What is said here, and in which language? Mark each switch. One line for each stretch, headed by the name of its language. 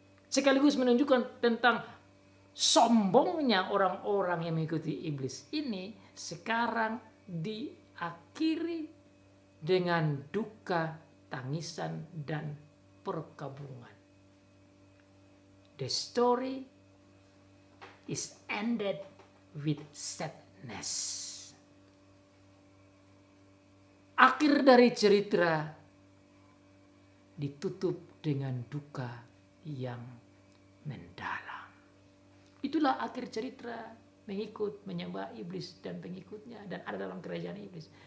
Indonesian: Sekaligus menunjukkan tentang sombongnya orang-orang yang mengikuti iblis ini sekarang diakhiri dengan duka, tangisan, dan perkabungan.
English: The story is ended with sadness.
Indonesian: Akhir dari cerita ditutup dengan duka yang mendalam. Itulah akhir cerita menyembah iblis dan pengikutnya dan ada dalam kerajaan iblis.